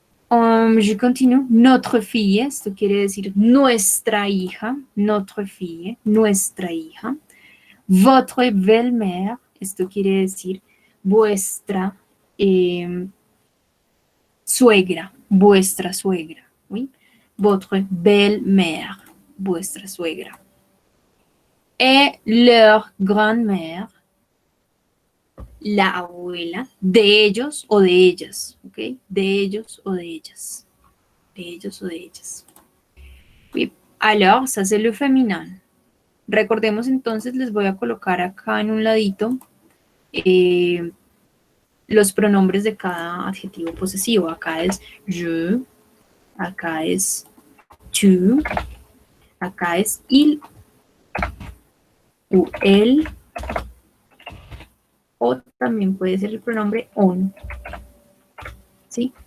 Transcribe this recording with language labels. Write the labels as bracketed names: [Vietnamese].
[French] Je continue. Notre fille, [Spanish] esto quiere decir nuestra hija. [French] Notre fille, [Spanish] nuestra hija. [French] Votre belle-mère, [Spanish] esto quiere decir vuestra suegra, vuestra suegra. ¿Sí? [French] Votre belle-mère, [Spanish] vuestra suegra. [French] Et leur grand-mère, [Spanish] la abuela de ellos o de ellas, ¿ok? De ellos o de ellas. De ellos o de ellas. Oui. [French] Alors, ça c'est le féminin. [Spanish] Recordemos entonces, les voy a colocar acá en un ladito los pronombres de cada adjetivo posesivo. Acá es je, acá es tu, acá es il o él, o también puede ser el pronombre on. ¿Sí?